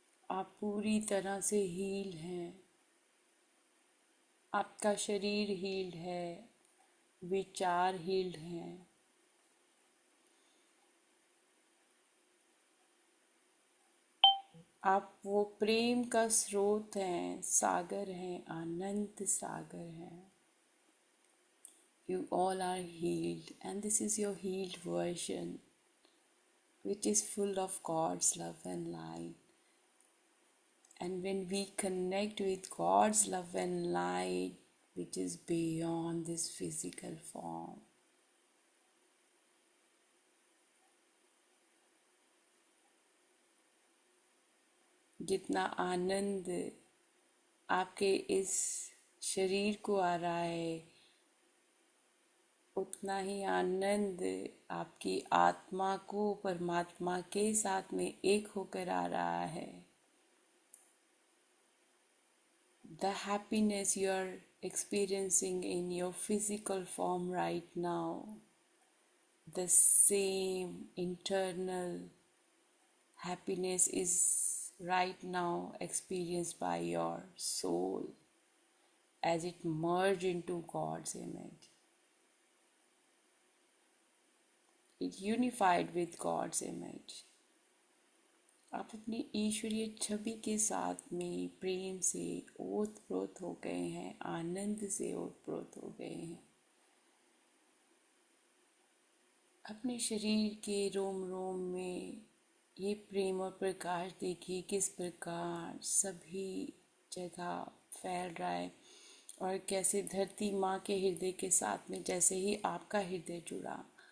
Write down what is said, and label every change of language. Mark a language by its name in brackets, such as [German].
[Hindi] आप पूरी तरह से हील हैं, आपका शरीर हील्ड है, विचार हील्ड हैं। आप वो प्रेम का स्रोत हैं, सागर हैं, अनंत सागर हैं। [English] You all are healed, and this is your healed version, which is full of God's love and light. And when we connect with God's love and light, which is beyond this physical form, [Hindi] जितना आनंद आपके इस शरीर को आ रहा है, उतना ही आनंद आपकी आत्मा को परमात्मा के साथ में एक होकर आ रहा है। [English] The happiness you are experiencing in your physical form right now, the same internal happiness is right now experienced by your soul as it merged into God's image. It unified with God's image. [Hindi] आप अपनी ईश्वरीय छवि के साथ में प्रेम से ओतप्रोत हो गए हैं, आनंद से ओतप्रोत हो गए हैं। अपने शरीर के रोम रोम में ये प्रेम और प्रकाश देखिए किस प्रकार सभी जगह फैल रहा है, और कैसे धरती माँ के हृदय के साथ में जैसे ही आपका हृदय जुड़ा